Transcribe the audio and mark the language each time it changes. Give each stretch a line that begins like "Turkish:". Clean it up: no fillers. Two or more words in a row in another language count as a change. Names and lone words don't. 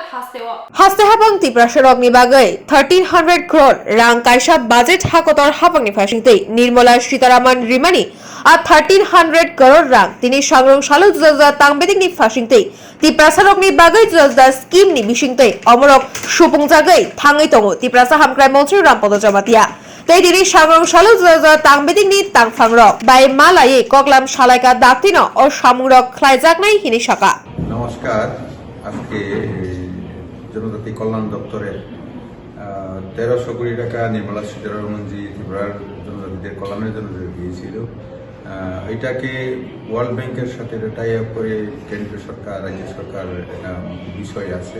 Turkic languages: हास्ते हाबं तिप्रासा रगनि बागै 1300 करोड़ रां कायसा बाजेट हाकतर हाबंनि फासिंतै निर्मला सीतारामन रिमानि आ 1300 करोड़ रां तिनि सांग्रं सालु जुजा तांबेदिंनि फासिंतै तिप्रासा रगनि बागै जुजा स्किमनि बिसिंतै अमरक सुपुंजागै थाङै दङ तिप्रासा हामक्राय मन्त्री रामपद जमातिया तै दिनि सांग्रं सालु जुजा तांबेदिंनि तांफांरक बाय मालायै कगलाम सालायका दाक्तिनो अ सामुरक ख्लायजाकनाय हिनि साका
Bangla: নমস্কার। আজকে জনজাতি কল্যাণ দপ্তরে 1300 কোটি টাকা নির্মলা সীতারামনজি ত্রিপুরার জনজাতিদের কল্যাণের জন্য দিয়েছিল। এটাকে ওয়ার্ল্ড ব্যাংকের সাথে
English: tie up
Bangla: করে কেন্দ্রীয় সরকার রাজ্য সরকার বিষয় আছে।